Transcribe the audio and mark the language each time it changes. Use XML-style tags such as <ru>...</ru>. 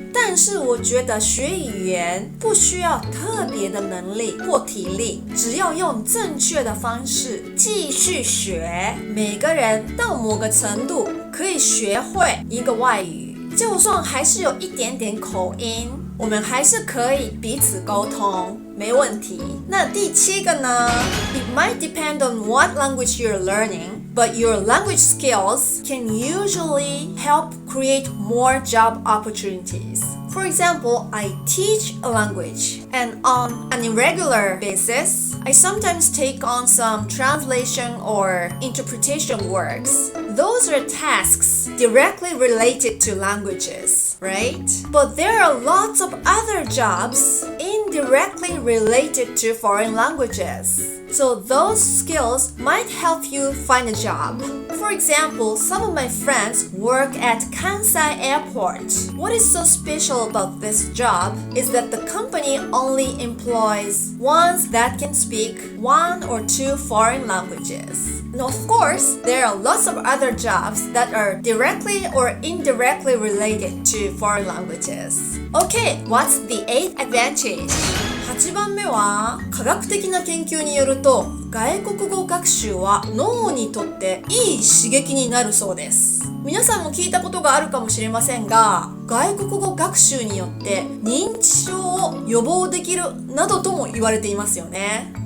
<zh>但是我觉得学语言不需要特别的能力或体力，只要用正确的方式继续学，每个人到某个程度可以学会一个外语，就算还是有一点点口音，我们还是可以彼此沟通，没问题。那第7个呢？</zh> <en>It might depend on what language you're learning, but your language skills can usually help create more job opportunities. For example, I teach a language, and on an irregular basis, I sometimes take on some translation or interpretation works. Those are tasks directly related to languages, right? But there are lots of other jobs indirectly related to foreign languages. So those skills might help you find a job. For example, some of my friends work at Kansai Airport. What is so special about this job is that the company only employs ones that can speak 1 or 2 foreign languages. And of course, there are lots of other jobs that are directly or indirectly related to foreign languages. Okay, what's the 8th advantage?</en> <ja>8番目は科学的な研究によると外国語学習は脳にとっていい刺激になるそうです。皆さんも聞いたことがあるかもしれませんが、外国語学習によって認知症を予防できるなどとも言われていますよね。</ja>